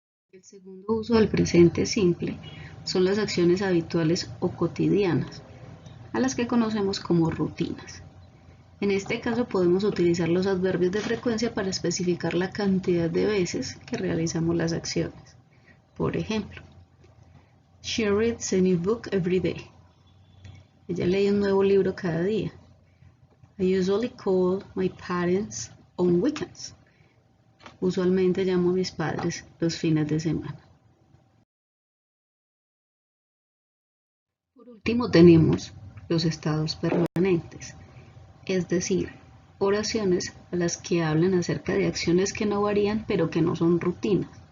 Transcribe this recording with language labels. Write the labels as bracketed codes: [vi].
[es] El segundo uso del presente simple son las acciones habituales o cotidianas, a las que conocemos como rutinas. En este caso podemos utilizar los adverbios de frecuencia para especificar la cantidad de veces que realizamos las acciones. Por ejemplo, [en] she reads a new book every day. [es] Ella lee un nuevo libro cada día. [en] I usually call my parents on weekends. [es] Usualmente llamo a mis padres los fines de semana. Por último tenemos los estados permanentes, es decir, oraciones a las que hablan acerca de acciones que no varían pero que no son rutinas.